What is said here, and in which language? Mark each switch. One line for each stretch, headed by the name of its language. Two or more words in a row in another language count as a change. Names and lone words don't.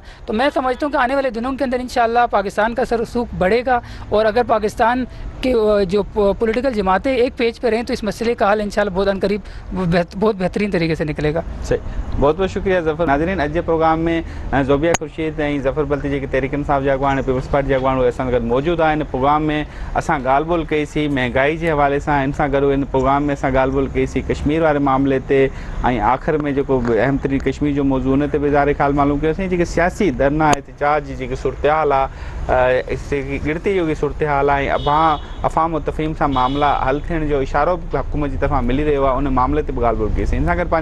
Urdu: تو میں سمجھتا ہوں کہ آنے والے دنوں کے اندر انشاءاللہ پاکستان کا اثر رسوخ بڑھے گا, اور اگر پاکستان کے جو پولیٹیکل جماعتیں ایک پیج پہ رہیں تو اس مسئلے کا حل انشاءاللہ بہت عنقریب بہت بہترین طریقے سے نکلے گا. صحیح, بہت بہت شکریہ ظفر.
Sindhi: ناظرین اج پروگرام میں زوبیہ خورشید ऐं ظفر बल्ती के तहरीकनि साहब जा अॻवान पीपल्स पार्टी जा अॻवान उहे असां गॾु मौजूदु आहिनि. प्रोग्राम में असां ॻाल्हि ॿोल कईसीं महांगाई जे हवाले सां. इन सां गॾु इन प्रोग्राम में असां ॻाल्हि ॿोल कईसीं कश्मीर वारे मामले ते, ऐं आख़िर में जेको अहम तरीन कश्मीर जो मौज़ू उन ते बि इज़हार ख़्याल मालूम कयोसीं. जेके सियासी धरना एहतजाज जी जेकी सूरत हाल आहे, गिणती जो सूरत हाल आहे, ऐं अफ़ाम और तफ़हीम सां मामला हल थियण जो इशारो हुकूमत जी तरफ़ां मिली रहियो आहे, उन मामले ते बि ॻाल्हि ॿोल कईसीं.